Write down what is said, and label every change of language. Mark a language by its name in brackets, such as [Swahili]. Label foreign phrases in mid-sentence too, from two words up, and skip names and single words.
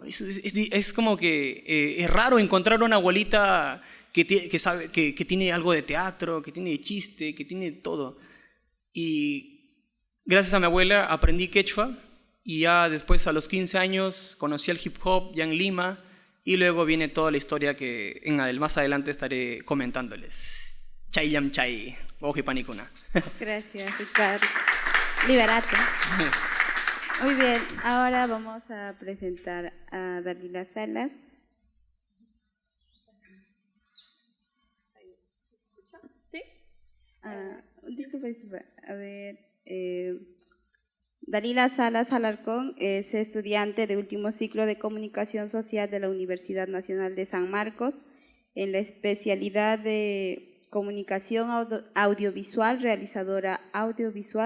[Spanish] Es como que es raro encontrar una abuelita que sabe, que tiene algo de teatro, que tiene de chiste, que tiene todo. Y gracias a mi abuela aprendí quechua y ya después a los 15 años conocí el hip hop ya en Lima y luego viene toda la historia que más adelante estaré comentándoles. [Quechua] Chayam chay, ojipanicuna. [Spanish] Gracias, Ricardo. Liberate. Muy bien, ahora vamos a presentar a Dalila Salas. ¿Sí? Disculpa. A ver, Dalila Salas Alarcón es estudiante de último ciclo de Comunicación Social de la Universidad Nacional de San Marcos en la especialidad de Comunicación Audiovisual, realizadora audiovisual.